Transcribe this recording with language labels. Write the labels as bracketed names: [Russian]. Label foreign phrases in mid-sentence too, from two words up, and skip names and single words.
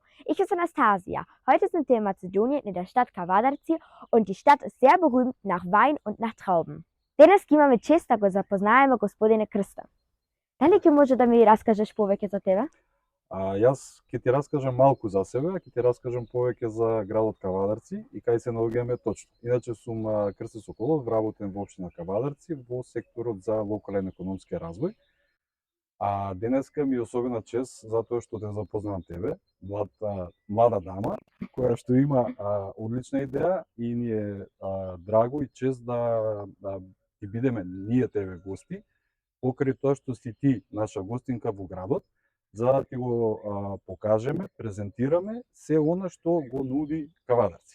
[German] Ich bin Anastasia. Heute sind wir in Mazedonien in der Stadt Kavadarci und die Stadt ist sehr berühmt nach Wein und nach Trauben. [Macedonian] Данас имамо чест да го запознајемо господине Крста. Да ли ти може да ми раскажеш повеќе за тебе? Јас ќе ти раскажам малку за себе, ќе ти раскажам повеќе за градот Кавадарци и кај се наоѓаме точно. Иначе сум Крсто Соколов, вработен во општина Кавадарци во секторот за локален економски развој. Денеска ми е особена чест затоа што те запознавам тебе, млада дама, која што има одлична идеја и ни е драго и чест да ќе бидеме ние тебе гости, покрај тоа што си ти наша гостинка во градот, за да ќе го покажеме, презентираме се она што го нуди Кавадарци.